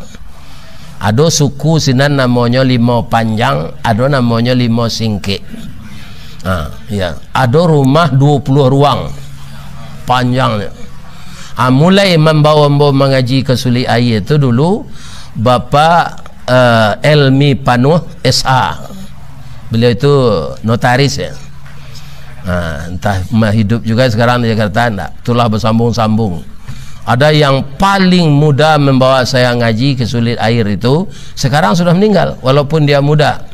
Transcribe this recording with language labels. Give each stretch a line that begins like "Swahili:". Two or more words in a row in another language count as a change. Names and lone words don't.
Indonesian: Ada suku sinan namanya Limo Panjang, ada namanya Limo Singke. Ya. Ada rumah 20 ruang panjangnya. Mulai membawa mengaji ke Suli Aye itu dulu Bapak Elmi Panuh SA. Beliau itu notaris ya. Entah hidup juga sekarang di Jakarta enggak. Itulah bersambung-sambung. Ada yang paling muda membawa saya ngaji ke Suli Air itu sekarang sudah meninggal walaupun dia muda.